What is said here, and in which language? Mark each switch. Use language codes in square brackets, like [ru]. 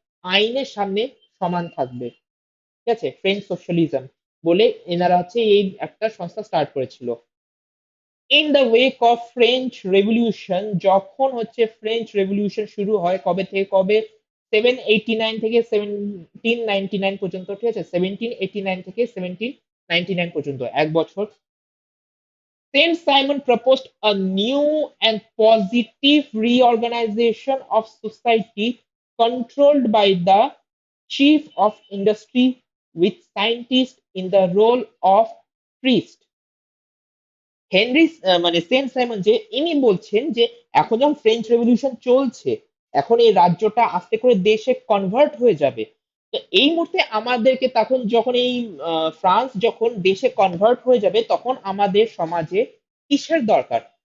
[bn] আইনের সামনে সমান থাকবে। ঠিক আছে, ফ্রেঞ্চ সোশ্যালিজম বলে এনারা হচ্ছে এই একটা সংস্থা স্টার্ট করেছিল। In the ওয়েক of French revolution, যখন হচ্ছে ফ্রেঞ্চ রেভলিউশন শুরু হয়, কবে থেকে কবে, 789 থেকে 1799 পর্যন্ত, ঠিক আছে, 1789 থেকে 1799 পর্যন্ত, 1 বছর। [en] Saint Simon proposed a new and positive reorganization of society controlled by the chief of industry with scientists in the role of priest. [bn] Henry মানে সেন্ট সাইমন যে ইনি বলছেন যে এখন যখন ফ্রেঞ্চ রেভলিউশন চলছে, এখন এই রাজ্যটা আস্তে করে দেশে কনভার্ট হয়ে যাবে। তো এই মুহূর্তে আমাদেরকে তখন যখন এই ফ্রান্স যখন দেশে কনভার্ট হয়ে যাবে, তখন আমাদের সমাজে কিসের দরকার?